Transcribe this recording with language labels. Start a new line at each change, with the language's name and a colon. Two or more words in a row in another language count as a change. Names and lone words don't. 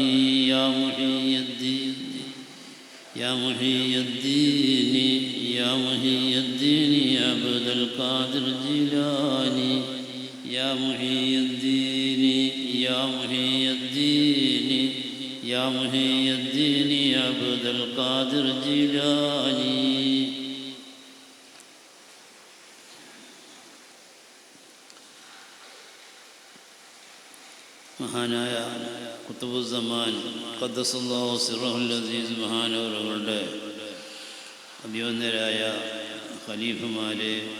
Arabic: يا محيي الدين يا محيي الدين يا محيي الدين يا عبد القادر جيلاني. يا محيي الدين يا محيي الدين يا محيي الدين يا عبد القادر جيلاني.
Malayalam: മഹാനായ ഖുതുബുസ്സമാൻ
Arabic: قدس الله سره العزيز
Malayalam: മഹാനവറുകളുടെ അഭിവന്ദരായ ഖലീഫമാരെ,